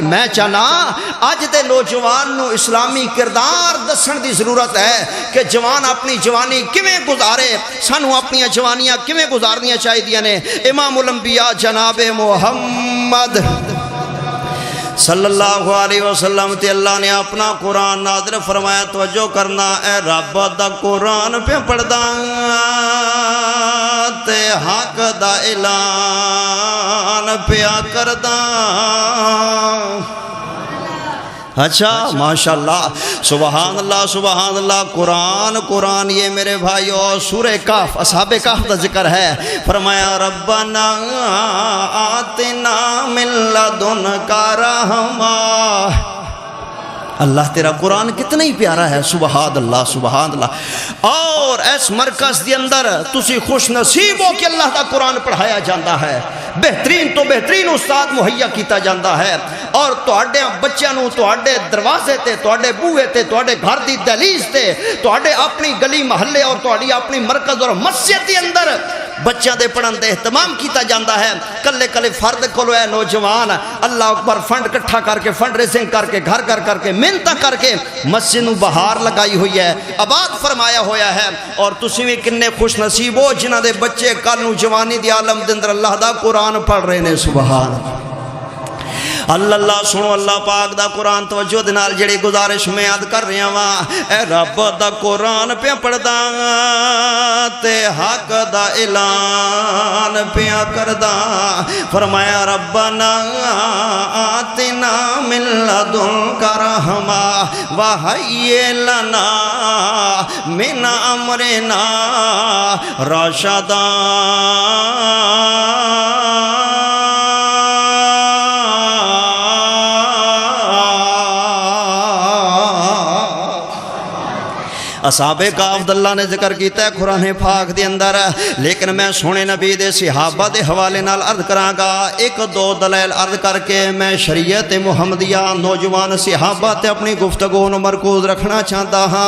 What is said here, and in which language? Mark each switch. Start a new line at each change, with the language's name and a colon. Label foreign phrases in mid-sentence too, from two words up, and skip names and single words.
Punjabi: میں چاہنا اج دے نوجوان نو اسلامی کردار دسن دی ضرورت ہے کہ جوان اپنی جوانی کیویں گزارے، سانو اپنی جوانیاں کیویں گزارنیاں چاہیے نے۔ امام الانبیاء جناب محمد
Arabic: صلی اللہ علیہ وسلم
Punjabi: تے اللہ نے اپنا قرآن نازل فرمایا، توجہ کرنا، اے رب دا قرآن پہ پڑھدا تے حق دا اعلان پیا کردا۔
Arabic: اچھا ماشاءاللہ، سبحان اللہ سبحان اللہ۔
Urdu: قرآن یہ میرے بھائیو سورہ کہف، اصحاب کہف کا ذکر ہے۔
Arabic: فرمایا ربنا آتنا من لدنک رحمہ۔
Urdu: اللہ تیرا قرآن کتنا ہی پیارا ہے،
Arabic: سبحان اللہ سبحان اللہ۔
Punjabi: اور اس مرکز دی اندر تسی خوش نصیب ہو کہ اللہ کا قرآن پڑھایا جاتا ہے، بہترین تو بہترین استاد مہیا کیتا جاتا ہے، اور تواڈے بچیاں نو تواڈے دروازے تے، تواڈے بوئے تے، تواڈے گھر دی دہلیز تے، تواڈے اپنی گلی محلے اور تواڈی اپنی مرکز اور مسجد دی اندر بچیاں دے پڑھن دے اہتمام کیتا جاتا ہے۔ کلے کلے فرد کولو ہے نوجوان
Arabic: اللہ اکبر
Punjabi: فنڈ کٹھا کر کے،
English: fund raising
Punjabi: کر کے، گھر گھر کر کے، محنت کر کے مسجد نو بہار لگائی ہوئی ہے، آباد فرمایا ہویا ہے۔ اور تسی بھی کنے خوش نصیب ہو جنہاں دے بچے کل نو جوانی دی عالم دے اندر اللہ دا قرآن پڑھ رہے نے،
Arabic: سبحان اللہ اللہ۔
Punjabi: سنو اللہ پاک دا قرآن، توجہ دے نال جڑی گزارش میں یاد کر رہا ہاں، اے رب دا قرآن پہ پڑھدا تے حق دا اعلان پیا کردا۔
Arabic: فرمایا ربنا آتنا من لدنک رحمہ وہیئ لنا من امرنا رشدا۔
Punjabi: اصحاب کہف اللہ نے ذکر کیتا ہے قرآن پاک دے اندر، لیکن میں سونے نبی دے صحابہ دے حوالے نال عرض کراں گا، ایک دو دلائل عرض کر کے میں شریعت محمدیہ نوجوان صحابہ تے اپنی گفتگو نو مرکوز رکھنا چاہتا ہاں۔